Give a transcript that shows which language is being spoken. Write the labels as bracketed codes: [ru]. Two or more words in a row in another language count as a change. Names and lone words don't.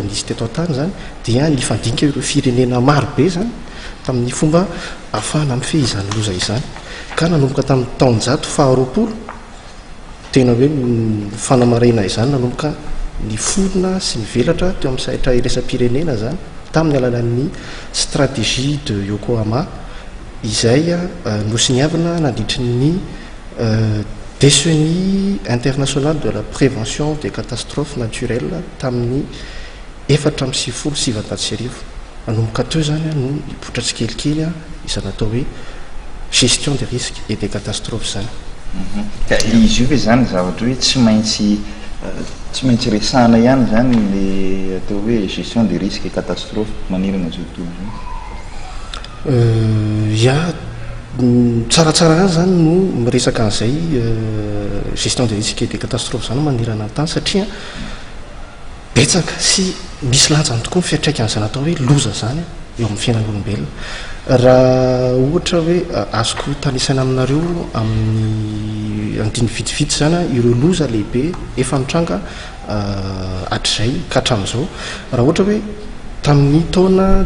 [mg] nisy teto an-tany zany dia ny fandinika ireo firenena marobe zany tamin'ny fomba ahafahana amin'ny fehizany loza izany ka nanomboka tamin'ny taonjato faharoapolo tena hoe fanamaraina izany nanomboka ny forona sy ny velatra teo amin'ny sahitra iresa-pirenena zany tamin'ny alalan'ny stratégie de Yokohama izay nosiniavana nandritry ny [fr] décennie internationale de la prévention des catastrophes naturelles [mg] tamin'ny 470 nanomboka teo zany no ipotra tsikelikely izany atao hoe [fr] gestion des risques et des catastrophes zany. [mg] Izy io hoe zany zavatra hoe tsy maintsy resahana ihany zany le atao hoe [fr] gestion des risques et catastrophes [mg] manirana zao tontolo ya tsaratsara ihany zany no miresaka an'izay [fr] gestion des risques et des catastrophes [mg] zany manirana ny tany satria betsaka sy misy lanjany tokoa ny fiatraikan'izany atao hoe loza zany eo amin'ny fiainan'olombelona raha ohatra hoe azoko tanisana aminareo amin'ny andiny vitsivitsy zany ireo loza lehibe efa mitranga hatrizay ka hatramin'izao raha ohatra hoe tamin'ny taona